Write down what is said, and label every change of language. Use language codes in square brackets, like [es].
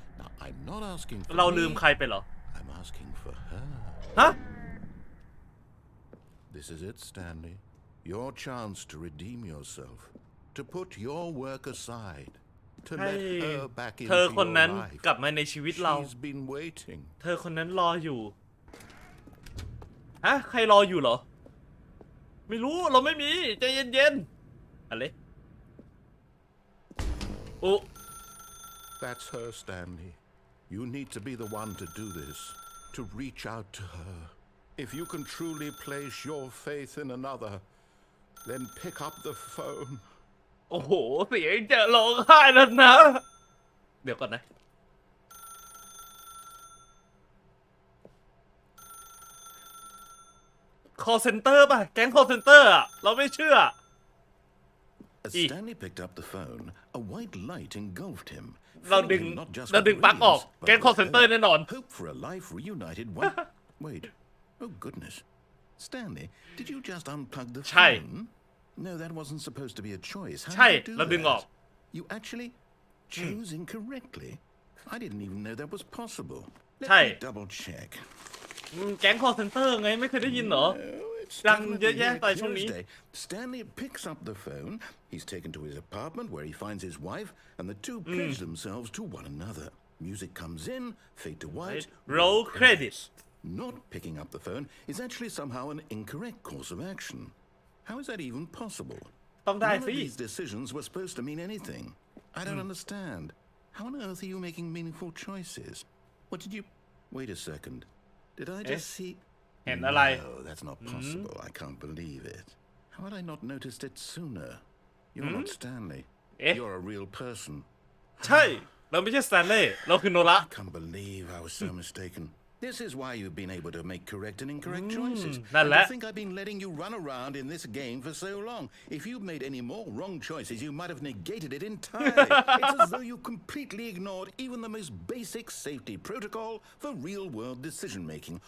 [en] Now, I'm not asking for [th] เราลืม [en] me, [th] ใครไปเหรอ [en] I'm asking for her. [th] ฮะ [en] This is it, Stanley. Your chance to redeem yourself, to put your work aside, to [th] ให้ [en] let her back [th] เธ [en] into [th] อคน [en] your [th] นั้น [en] life. [th] กลับมาในชีวิตเรา [en] She's been waiting. [th] เธอคนนั้นรออยู่ใครรออยู่เหรอไม่รู้เราไม่มีใจเย็นๆอะไรโอ้ [en] That's her, Stanley. You need to be the one to do this, to reach out to her. If you can truly place your faith in another, then pick up the phone. [th] โอ้โหเสียงจะร้องไห้แล้วนะเดี๋ยวก่อนนะ call center ป่ะแก๊ง call center อ่ะเราไม่เชื่อ [en] As Stanley picked up the phone, a white light engulfed him. [th] เราดึงปลั๊กออกแก๊ง call center แน่นอน [en] Hope for a life reunited. Wait. Oh goodness. Stanley, did you just unplug the phone? No, that wasn't supposed to be a choice. How did you do that? You actually chose incorrectly. I didn't even know that was possible. Let me double check. [th] แก๊ง call center ไงไม่เคยได้ยินเหรอดังเยอะแยะไปช่วงนี้ [en] Stanley picks up the phone. He's taken to his apartment where he finds his wife, and the two pledge themselves to one another. Music comes in, fade to white. Roll credits. Not picking up the phone is actually somehow an incorrect course of action. How is that even possible? [th] ต้องได้ [en] None of [th] สิ [en] these decisions were supposed to mean anything. I don't understand. How on earth are you making meaningful choices? What did you... Wait a second. Did I just see... [th] เห็นอะไร [en] No, that's not possible. I can't believe it. How had I not noticed it sooner? You're not Stanley. You're a real person. [th] ใช่เราไม่ใช่ Stanley เราคือโนระ [en] I can't believe I was so mistaken. This is why you've been able to make correct and incorrect choices. [th] นั่น [en] And [th] แหละ [en] I think I've been letting you run around in this game for so long. If you'd made any more wrong choices, you might have negated it entirely. It's as though you completely ignored even the most basic safety protocol for real-world decision-making.